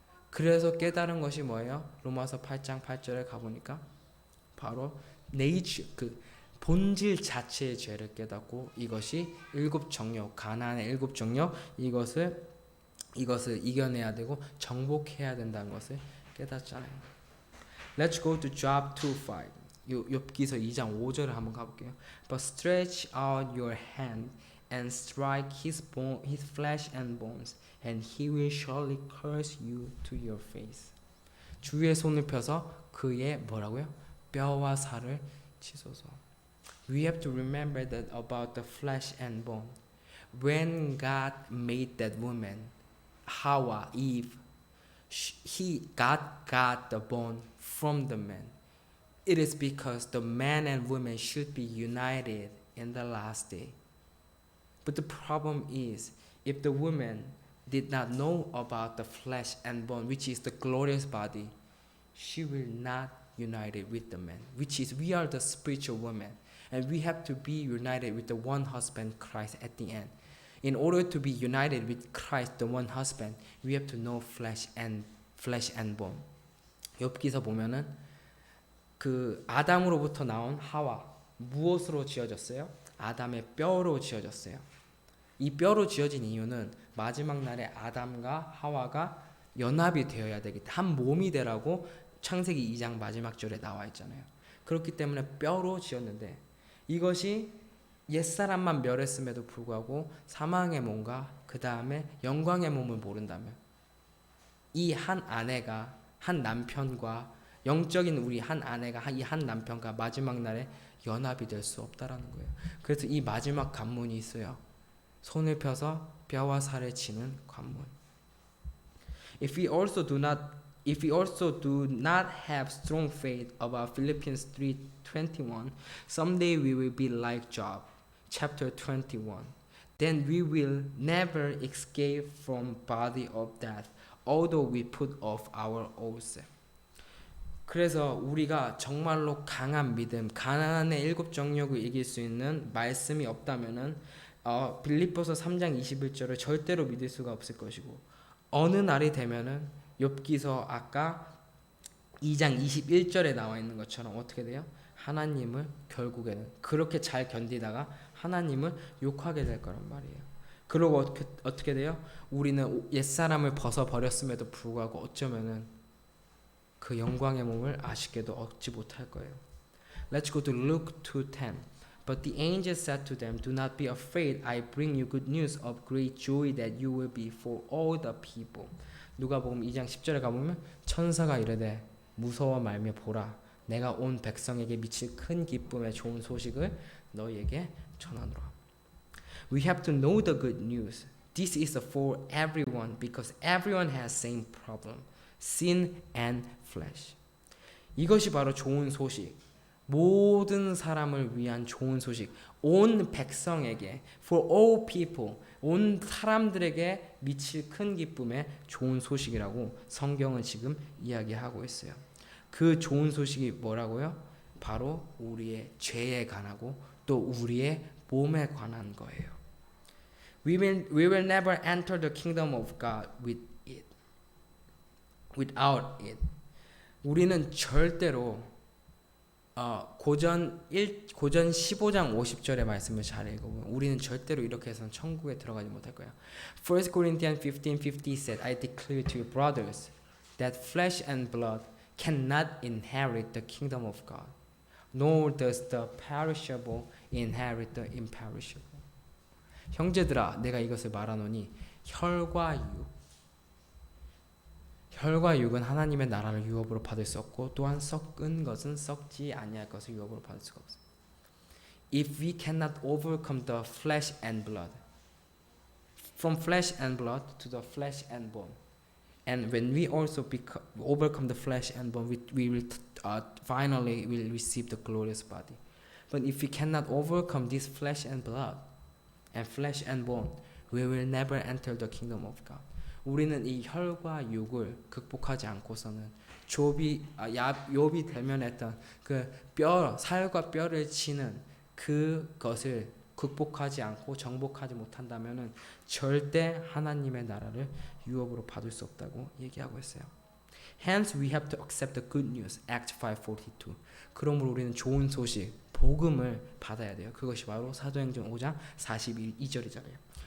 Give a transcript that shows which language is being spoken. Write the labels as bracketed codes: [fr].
[ko] 그래서 깨달은 것이 뭐예요? 로마서 8장 8절에 가보니까 바로 그 본질 자체의 죄를 깨닫고 이것이 7 정욕, 가나안의 7 정욕, 이것을 이것을 이겨내야 되고 정복해야 된다는 것을 깨닫잖아요. [en] Let's go to Job 2:5. [ko] 욥기서 2장 5절을 한번 가볼게요. [en] But stretch out your hand and strike his flesh and bones, and he will surely curse you to your face. [ko] 주의 손을 펴서 그의 뭐라고요? 뼈와 살을 치소서. [en] We have to remember that about the flesh and bone. When God made that woman, Hawa, Eve, God got the bone from the man. It is because the man and woman should be united in the last day. But the problem is, if the woman did not know about the flesh and bone, which is the glorious body, she will not unite it with the man, which is we are the spiritual woman, and we have to be united with the one husband, Christ, at the end. In order to be united with Christ, the one husband, we have to know flesh and bone. [ko] 욥기서 보면은 그 아담으로부터 나온 하와 무엇으로 지어졌어요? 아담의 뼈로 지어졌어요. 이 뼈로 지어진 이유는 마지막 날에 아담과 하와가 연합이 되어야 되기 때문에 한 몸이 되라고 창세기 2장 마지막 절에 나와 있잖아요. 그렇기 때문에 뼈로 지었는데 이것이 옛사람만 멸했음에도 불구하고 사망의 몸과 그 다음에 영광의 몸을 모른다면 이 한 아내가 한 남편과 영적인 우리 한 아내가 이 한 남편과 마지막 날에 연합이 될 수 없다라는 거예요. 그래서 이 마지막 관문이 있어요. 손을 펴서 뼈와 살을 치는 관문. [en] If we also do not have strong faith about Philippians 3:21, someday we will be like Job, chapter 21. Then we will never escape from body of death, although we put off our old self. [ko] 그래서 우리가 정말로 강한 믿음, 가나안의 7 정욕을 이길 수 있는 말씀이 없다면은 빌립보서 3장 21절을 절대로 믿을 수가 없을 것이고 어느 날이 되면은 욥기서 아까 2장 21절에 나와 있는 것처럼 어떻게 돼요? 하나님을 결국에는 그렇게 잘 견디다가 하나님을 욕하게 될 거란 말이에요. 그리고 어떻게 돼요? 우리는 옛사람을 벗어버렸음에도 불구하고 어쩌면은 그 영광의 몸을 아쉽게도 얻지 못할 거예요. [en] Let's go to Luke 2:10. But the angel said to them, Do not be afraid. I bring you good news of great joy that you will be for all the people. [ko] 누가복음 2장 10절에 가보면 천사가 이르되 무서워 말며 보라 내가 온 백성에게 미칠 큰 기쁨의 좋은 소식을 너희에게 전하노라. [en] We have to know the good news. This is for everyone because everyone has same problem. Sin and flesh. [ko] 이것이 바로 좋은 소식. 모든 사람을 위한 좋은 소식. 온 백성에게 [en] for all people. [ko] 온 사람들에게 미칠 큰 기쁨의 좋은 소식이라고 성경은 지금 이야기하고 있어요. 그 좋은 소식이 뭐라고요? 바로 우리의 죄에 관하고 또 우리의 몸에 관한 거예요. [en] We will never enter the kingdom of God without it. [ko] 우리는 절대로 고전 15장 50절의 말씀을 잘 읽어보면 우리는 절대로 이렇게 해서는 천국에 들어가지 못할 거야. [en] 1 Corinthians 15:50 said, I declare to you brothers that flesh and blood cannot inherit the kingdom of God, nor does the perishable inherit the imperishable. [ko] 형제들아 내가 이것을 말하노니 혈과 육은 하나님의 나라를 유업으로 받을 수 없고 또한 썩은 것은 썩지 아니할 것을 유업으로 받을 수가 없어. [en] If we cannot overcome the flesh and blood, from flesh and blood to the flesh and bone, and when we also overcome the flesh and bone, we will finally will receive the glorious body. But if we cannot overcome this flesh and blood and flesh and bone, we will never enter the kingdom of God. [ko] 우리는 이 혈과 육을 극복하지 않고서는 욥이 대면했던 그 살과 뼈를 치는 그것을 극복하지 않고 정복하지 못한다면은 절대 하나님의 나라를 유업으로 받을 수 없다고 얘기하고 있어요. [en] Hence we have to accept the good news. Acts 5:42. [ko] 그러므로 우리는 좋은 소식, 복음을 받아야 돼요. 그것이 바로 사도행전 5장 42절이잖아요.